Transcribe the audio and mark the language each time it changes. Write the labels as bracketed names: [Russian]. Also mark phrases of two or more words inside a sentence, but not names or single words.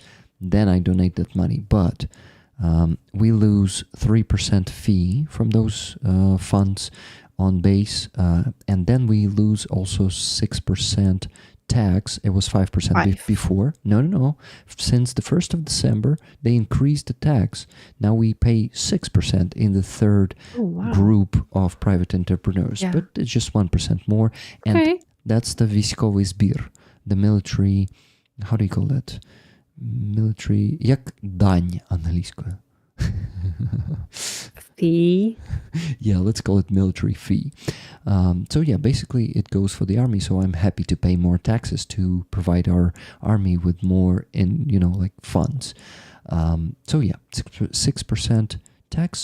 [English] Then I donate that money, but we lose 3% fee from those funds on Base, and then we lose also 6% tax. It was 5% before. No. Since the 1st of December, they increased the tax. Now we pay 6% in the third group of private entrepreneurs, but it's just 1% more. And that's the [Ukrainian] військовий збір, [English] the military, how do you call that? Military, [Ukrainian] як дань англійською. [English] Fee. Yeah, let's call it military fee. So yeah, basically it goes for the army. So I'm happy to pay more taxes to provide our army with more funds. So yeah, 6% tax.